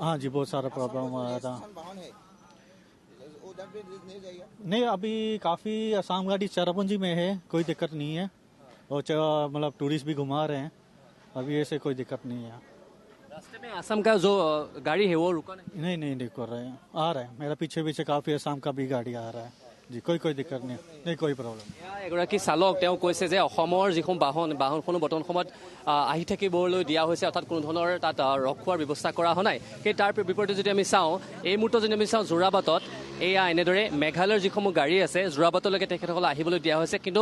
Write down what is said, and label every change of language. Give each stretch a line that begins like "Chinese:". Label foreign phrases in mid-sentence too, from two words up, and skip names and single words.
Hindi: हाँ जी बहुत सारा प्रॉब्लम आया था नहीं अभी काफ़ी आसाम गाड़ी चेरापूंजी में है कोई दिक्कत नहीं है और मतलब टूरिस्ट भी घुमा रहे हैं अभी ऐसे कोई दिक्कत नहीं है रास्ते में असम का जो गाड़ी है वो रुका नहीं नहीं कर रहे हैं आ रहे हैं मेरा पीछे काफ़ी आसाम का भी गाड़ी आ रहा है जी कोई दिक्कत नहीं कोई प्रॉब्लम
Assamese: এগৰাকী চালক তেওঁ কৈছে যে অসমৰ যিসমূহ বাহনসমূহ বৰ্তমান সময়ত আহি থাকিবলৈ দিয়া হৈছে অৰ্থাৎ কোনো ধৰণৰ তাত ৰখোৱাৰ ব্যৱস্থা কৰা হোৱা নাই সেই তাৰ বিপৰীতে যদি আমি চাওঁ এই মুহূৰ্তত যদি আমি চাওঁ যোৰাবাটত এয়া এনেদৰে মেঘালয়ৰ যিসমূহ গাড়ী আছে যোৰাবাটলৈকে তেখেতসকল আহিবলৈ দিয়া হৈছে কিন্তু